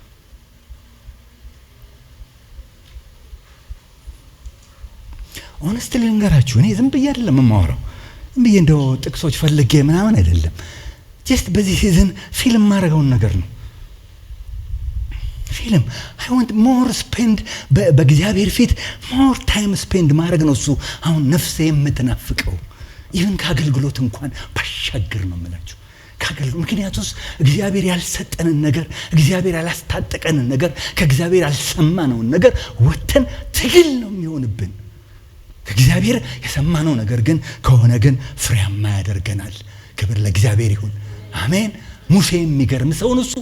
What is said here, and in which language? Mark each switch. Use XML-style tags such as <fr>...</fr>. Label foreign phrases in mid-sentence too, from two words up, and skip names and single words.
<am>ሆነስትሊ ልንገራችሁ እኔ ዝም ብዬ አይደለም የማወራው ዝም ብዬ እንደው ጥቅሶች ፈልጌ ምናምን አይደለም ጀስት በዚህ ሲዝን ፊልም ማድረገውን ነገር ነው ፊልም</am> <en>I want more spend</en> <am>በእግዚአብሔር ፊት</am> <en>more time spend</en> <am>ማድረግ ነው እሱ አሁን ነፍሴ የምትናፍቀው ይሄን ካገልግሎት እንኳን ባሻገር ነው የምላችሁ ምክንያቱስ እግዚአብሔር ያልሰጠንን ነገር እግዚአብሔር ያላስታጠቀንን ነገር ከእግዚአብሔር ያልሰማነውን ነገር ወተን ትግል ነው የሚሆንብን ከእግዚአብሔር የሰማነው ነገር ግን ከሆነ ግን ፍሬያማ ያደርገናል ክብር ለእግዚአብሔር ይሁን አሜን ሙሴ የሚገርም ሰው ነው እሱ</am>